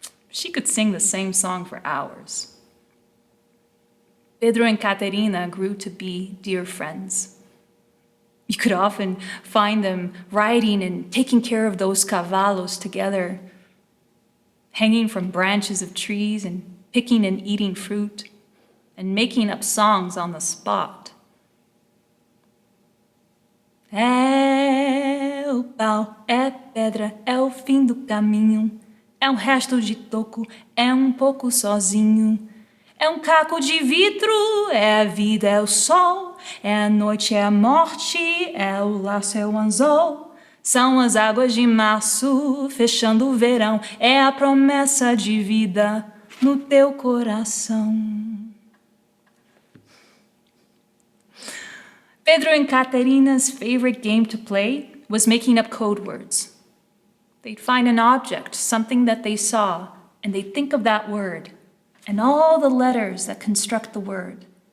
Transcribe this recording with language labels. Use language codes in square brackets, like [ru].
[en] She could sing the same song for hours. Pedro and Caterina grew to be dear friends. You could often find them riding and taking care of those cavalos together, hanging from branches of trees and picking and eating fruit, and making up songs on the spot. [pt] É o pau, é pedra, é o fim do caminho, é resto de toco, é pouco sozinho. É caco de vidro, é a vida, é o sol, é a noite, é a morte, é o laço, é o anzol. São as águas de março, fechando o verão, é a promessa de vida no teu coração. [en] Pedro and Caterina's favorite game to play was making up code words. They'd find an object, something that they saw, and they'd think of that word and all the letters that construct the word.